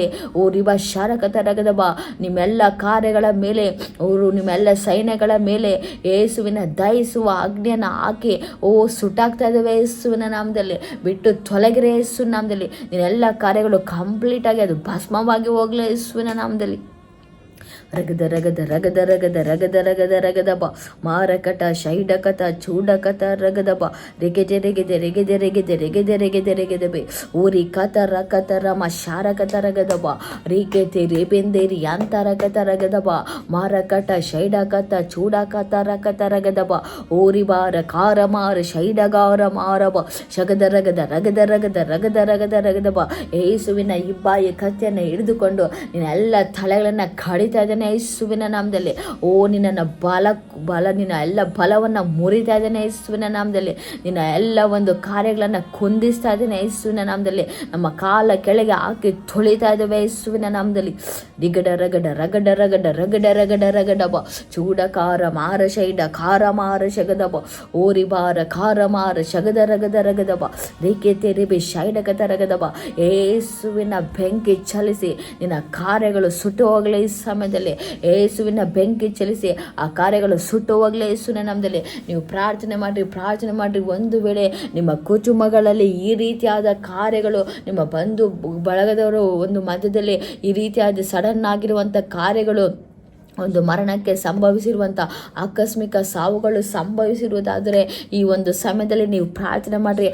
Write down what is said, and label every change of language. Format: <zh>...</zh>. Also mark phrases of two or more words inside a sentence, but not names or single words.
<kn>ರಿಬ ಶಾರಕತ ರಗದಬ ನಿಮ್ಮೆಲ್ಲ ಕಾರ್ಯಗಳ ಮೇಲೆ, ನಿಮ್ಮೆಲ್ಲ ಸೈನ್ಯಗಳ ಮೇಲೆ ಯೇಸುವಿನ ದಯಿಸುವ ಅಗ್ನಿಯನ್ನು ಹಾಕಿ ಸುಟ್ಟಾಗ್ತಾ ಇದ್ದೇವೆ ಯೇಸುವಿನ ನಾಮದಲ್ಲಿ. ಬಿಟ್ಟು ತೊಲಗಿರೆ ಯೇಸು ನಾಮದಲ್ಲಿ. ನಿನ್ನೆಲ್ಲ ಕಾರ್ಯಗಳು ಕಂಪ್ಲೀಟ್ ಆಗಿ ಅದು ಭಸ್ಮವಾಗಿ ಹೋಗ್ಲಿ ಯೇಸುವಿನ ನಾಮದಲ್ಲಿ. ರಗದ ರಗದ ರಗದ ರಗದ ರಗದ ರಗದ ರಗದಬ ಮಾರಕಟ ಶೈಡಕತ ಚೂಡಕತ ರಗದಬ ರೆಗೆದೆ ರೆಗೆದೆ ರೆಗೆದೆ ರೆಗೆದೆ ರೆಗೆದೆ ರೆಗೆದೆ ರೆಗೆದಬೆ ಊರಿ ಕತ ರಕತ ರಮ ಶಾರಕತ ರಗದಬ ರೀಕೆತೆ ರೇಬೆಂದೇರಿ ಅಂತರಕತ ರಗದಬ ಮಾರಕಟ ಶೈಡಕತ ಚೂಡಕತ ರಕತ ರಗದಬ ಊರಿ ಬಾರ ಕಾರ ಮಾರ ಶೈಡಗಾರ ಮಾರಬ ಶಗದ ರಗದ ರಗದ ರಗದ ರಗದ ರಗದ ರಗದಬ. ಯೇಸುವಿನ ಇಬ್ಬಾಯಿ ಕತ್ತಿಯನ್ನು ಹಿಡಿದುಕೊಂಡು ನಿನ್ನೆಲ್ಲ ತಲೆಗಳನ್ನು ಕಡಿತಾ ಇದ್ದಾನೆ ಯೇಸುವಿನ ನಾಮದಲ್ಲಿ. ನಿನ್ನ ಬಲ ನಿನ್ನ ಎಲ್ಲ ಬಲವನ್ನು ಮುರಿತಾ ಇದ್ದಾನೆ ಯೇಸುವಿನ ನಾಮದಲ್ಲಿ. ನಿನ್ನ ಎಲ್ಲ ಒಂದು ಕಾರ್ಯಗಳನ್ನು ಕುಂದಿಸ್ತಾ ಇದ್ದಾನೆ ಯೇಸುವಿನ ನಾಮದಲ್ಲಿ. ನಮ್ಮ ಕಾಲ ಕೆಳಗೆ ಹಾಕಿ ತುಳಿತಾ ಇದ್ದಾವೆ ಯೇಸುವಿನ ನಾಮದಲ್ಲಿ. ದಿಗಡ ರಗಡ ರಗಡ ರಗಡ ರಗಡ ರಗಡ ರಗಡಬ ಚೂಡಕಾರ ಮಾರ ಶೈಡ ಖಾರ ಮಾರ ಶಗದಬ ಓರಿ ಬಾರ ಖಾರ ಮಾರ ಶಗದ ರಗದ ರಗದಬ ರೇಖೆ ತೆರೆಬೆ ಶೈಡಕತ ರಗದಬ. ಯೇಸುವಿನ ಬೆಂಕಿ ಚಲಿಸಿ ನಿನ್ನ ಕಾರ್ಯಗಳು ಸುಟ್ಟು ಹೋಗಲೇ ಈ ಸಮಯದಲ್ಲಿ. ಯೇಸುವಿನ ಬೆಂಕಿ ಚಲಿಸಿ ಆ ಕಾರ್ಯಗಳು ಸುಟ್ಟು ಹೋಗಲೇ ಯೇಸುವಿನ ನಾಮದಲ್ಲಿ. ನೀವು ಪ್ರಾರ್ಥನೆ ಮಾಡಿರಿ. ಒಂದು ವೇಳೆ ನಿಮ್ಮ ಕುಟುಂಬಗಳಲ್ಲಿ ಈ ರೀತಿಯಾದ ಕಾರ್ಯಗಳು, ನಿಮ್ಮ ಬಂಧು ಬಳಗದವರು ಒಂದು ಮಧ್ಯದಲ್ಲಿ ಈ ರೀತಿಯಾದ ಸಡನ್ ಆಗಿರುವಂಥ ಕಾರ್ಯಗಳು, ಒಂದು ಮರಣಕ್ಕೆ ಸಂಭವಿಸಿರುವಂಥ ಆಕಸ್ಮಿಕ ಸಾವುಗಳು ಸಂಭವಿಸಿರುವುದಾದರೆ ಈ ಒಂದು ಸಮಯದಲ್ಲಿ ನೀವು ಪ್ರಾರ್ಥನೆ ಮಾಡಿರಿ.</kn>